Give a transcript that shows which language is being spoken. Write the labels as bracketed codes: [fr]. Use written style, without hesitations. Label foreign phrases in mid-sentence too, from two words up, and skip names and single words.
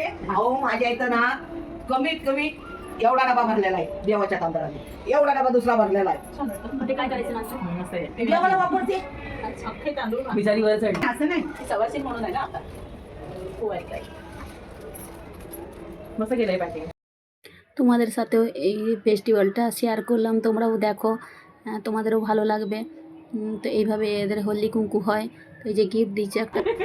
[mr] अहो माझ्या इथं ना कमीत कमी एवढा डबा भरलेला आहे देवाच्या तांदळाने, एवढा डबा दुसरा भरलेला आहे. ते काय करायचं ना, देवाला वापरते अख्खे तांदूळ बिचारी वर चढली. असं नाही सवासी म्हणून आहे ना आता पोवायचं आहे. मस्त केलंय पॅकिंग. [bn] তোমাদের সাথেও এই ফেস্টিভ্যালটা শেয়ার করলাম, তোমরাও দেখো, তোমাদেরও ভালো লাগবে। তো এইভাবে এদের হলদি কুমকু হয়। তো এই যে গিফট দিচ্ছে একটা,